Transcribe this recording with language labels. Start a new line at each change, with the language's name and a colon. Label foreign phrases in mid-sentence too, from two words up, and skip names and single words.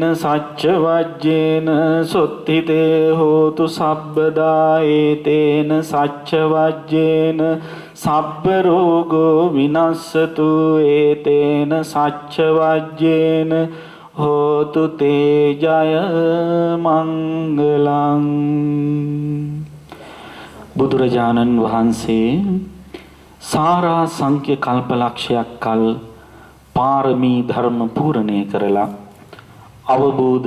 Pali: සච්ච වජ්ජේන සොත්තිතේ හෝතු සබ්බදා ඒතේන සච්ච වජ්ජේන සබ්බ රෝගෝ විනස්සතු ඒතේන සච්ච වජ්ජේන හෝතු තේ ජය මංගලං.
Sinhala: බුදුරජාණන් වහන්සේ සාරා සංඛ්‍ය කල්පලක්ෂයක් කල් පාරමී ධර්ම පූර්ණය කරලා අවබෝධ